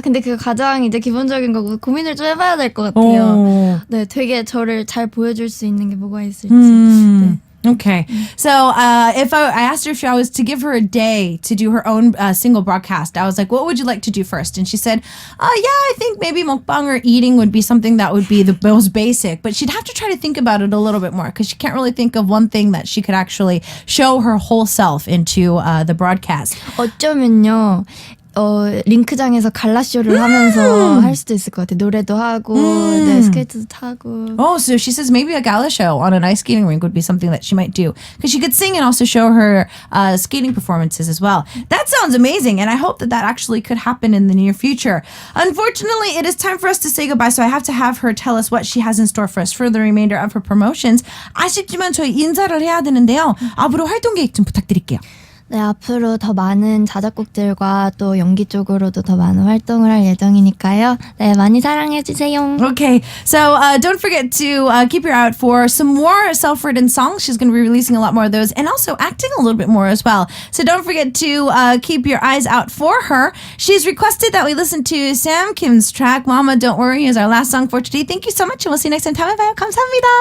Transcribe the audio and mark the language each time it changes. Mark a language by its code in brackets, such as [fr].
[ko] 근데 그게 가장 이제 기본적인 거고 고민을 좀 해봐야 될 것 같아요. 네, 되게 저를 잘 보여줄 수 있는 게 뭐가 있을지. 네. [en] Okay. So if I asked her if I was to give her a day to do her own single broadcast, I was like, what would you like to do first? And she said, yeah, I think maybe mukbang or eating would be something that would be the most basic. But she'd have to try to think about it a little bit more because she can't really think of one thing that she could actually show her whole self into the broadcast. [ko] 어쩌면요. 링크장에서 갈라쇼를 하면서 할 수도 있을 것 같아요. 노래도 하고, 네, 스케이트도 타고. [en] Oh, so she says maybe a gala show on an ice skating rink would be something that she might do. Because she could sing and also show her skating performances as well. That sounds amazing, and I hope that actually could happen in the near future. Unfortunately, it is time for us to say goodbye, so I have to have her tell us what she has in store for us for the remainder of her promotions. [ko] 아쉽지만 저희 인사를 해야 되는데요. 앞으로 활동 계획 좀 부탁드릴게요. 네, 앞으로 더 많은 자작곡들과 또 연기 쪽으로도 더 많은 활동을 할 예정이니까요. 네, 많이 사랑해주세요. [en] Okay, so don't forget to keep your eye out for some more self-written songs. She's going to be releasing a lot more of those and also acting a little bit more as well. So don't forget to keep your eyes out for her. She's requested that we listen to Sam Kim's track, Mama Don't Worry, as our last song for today. Thank you so much and we'll see you next time. [ko] 다음에 봐요. 감사합니다.